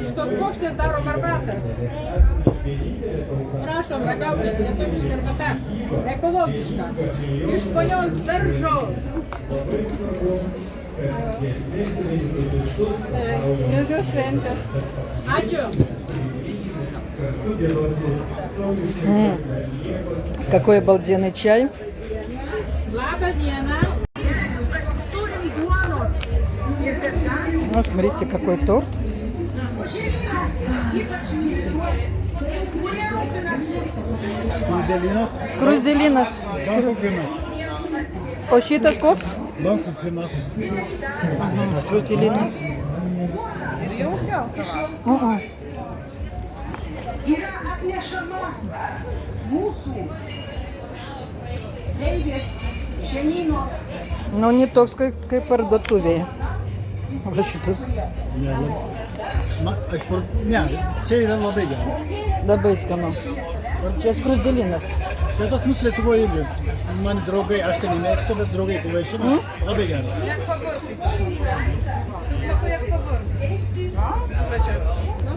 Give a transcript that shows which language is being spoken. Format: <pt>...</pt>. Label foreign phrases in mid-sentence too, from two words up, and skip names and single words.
<lt>Iš tos puokštės darom arbatas. Prašom, ragaukit, lietuviška arbata. Ekologiška. Iš ponios daržo. Gražios šventės. Ačiū.</lt> <ru>Какой обалденный чай.</ru> <lt>Labą dieną.</lt> <ru>Ну, смотрите, какой торт.</ru> <lt>Скруздelinas. O šitas koks? Bankuchenas. Žutelinas. Yra atnešama mūsų deivės žemynos. Nu, не toks kaip parduotuvėje. Va šitas. Ne, čia yra labai geras. Labai skanu. Čia skruzdelinas. Tai pas mus Lietuvoje irgi. Man draugai, aš tai nemėgstu, bet draugai pavaišino. Labai geras.</lt> <pl>Jak faworki. To smakuje jak faworki.</pl>